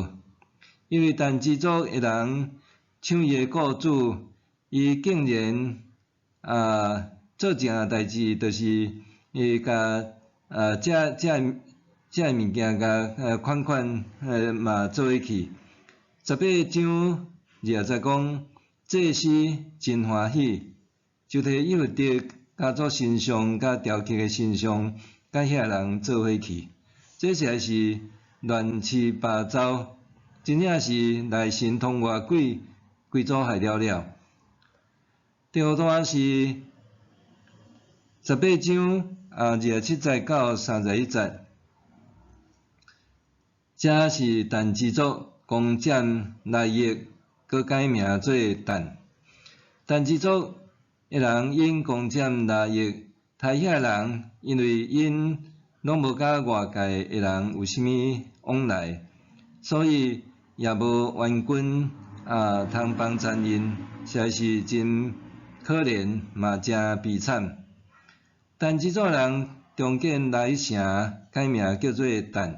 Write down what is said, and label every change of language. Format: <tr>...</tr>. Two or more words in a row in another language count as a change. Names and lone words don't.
<nan>因为但之族的人抢伊的雇主，伊竟然做正代志，就是甲这物件甲款嘛做伙去。18章20讲，祭司真欢喜，就摕以弗得家族神像甲雕刻的神像，甲遐人做伙去。这实在是乱七八糟，真正是内神通外鬼，规组害了了。第二段是18章27节到31节，这是但之族攻占拉叶，佮改名做但。但之族的人因攻占拉叶，杀遐人，因为因拢无甲外界的人有啥物往来，所以也无援军通帮衬因，实在是真可怜，嘛真悲惨。但之族人重建来城，改名叫做但。</nan>